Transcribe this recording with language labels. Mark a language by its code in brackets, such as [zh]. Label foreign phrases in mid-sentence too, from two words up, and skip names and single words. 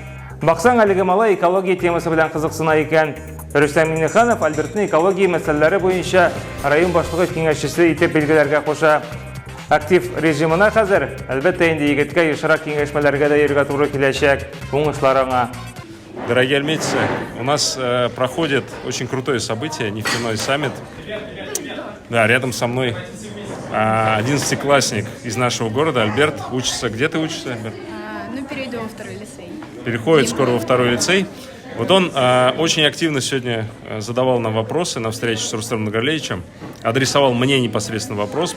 [tt] Баксаң, әлеге малай экология темасы белән кызыксына икән. Рөстәм Миннеханов Альберттің экология мәсьәләләре буенча район башлыгы киңәшчесе итеп билгеләргә куша. Актив режимына хәзер, әлбәттә инде егеткә ешрак киңәшмәләргә дә йөрергә туры киләчәк. Уңышларыңа. [ru] Дорогие альметьевцы, у нас проходит очень крутое событие, нефтяной саммит. Да, рядом со мной 11-классник из нашего города, Альберт, учится. Где ты учишься, Альберт? Перейду во второй лицей. Переходит скоро во второй лицей. Вот он очень активно сегодня задавал нам вопросы на встрече с Рустемом Нургалиевичем, адресовал мне непосредственно вопрос.